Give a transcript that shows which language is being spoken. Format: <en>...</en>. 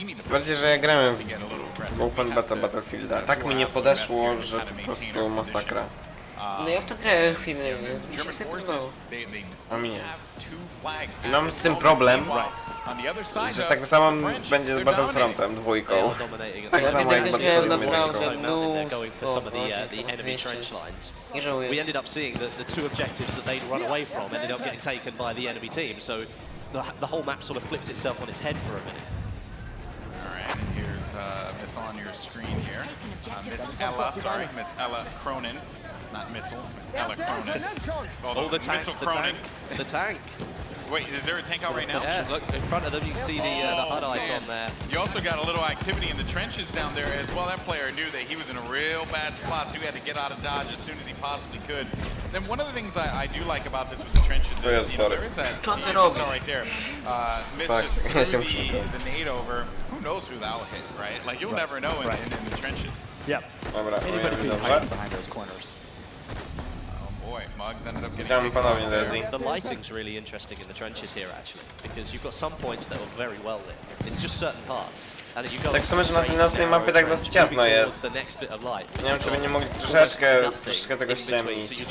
<pl>Bardziej, że ja grałem w Open Beta Battlefielda. Tak mi nie podeszło, że to po prostu masakra. No ja w to grałem chwilę, mi się sobie podobało. A mi nie. I mam z tym problem, że tak samo będzie z Battlefrontem dwójką. Tak samo jak z Battlefrontem</pl> <en>We ended up seeing that the two objectives that they'd run away from ended up getting taken by the enemy team, so the whole map sort of flipped itself on its head for a minute. Alright, here's Miss on your screen here. Miss Ella Cronin. Not Missile, Miss Ella Cronin. Oh, the tank, the tank. Wait, is there a tank out right now? Yeah, look, in front of them you can see the HUD icon there. You also got a little activity in the trenches down there as well. That player knew that he was in a real bad spot, so he had to get out of dodge as soon as he possibly could. Then one of the things I do like about this with the trenches is, there is that right there. Miss just threw the nade over. Who knows who that'll hit, right? Like, you'll never know in the trenches. Yep. Anybody can hide behind those corners. Boy, Mugs ended up getting The lighting's really interesting in the trenches here, actually, because you've got some points that are very well lit. It's just certain parts. And then you go</en> <pl>tak w sumie, że na tej mapie tak dosyć ciasno jest. Nie wiem, czy by nie mogli troszeczkę tego ściemnić.</pl>